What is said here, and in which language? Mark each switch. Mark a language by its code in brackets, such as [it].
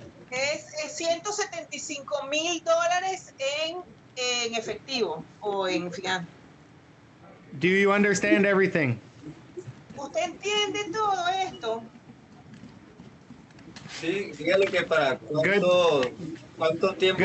[es] Es $175,000 en efectivo o en fianza. [en] Do you understand everything? [es] ¿Usted entiende todo esto? Sí, dígale que para cuánto tiempo.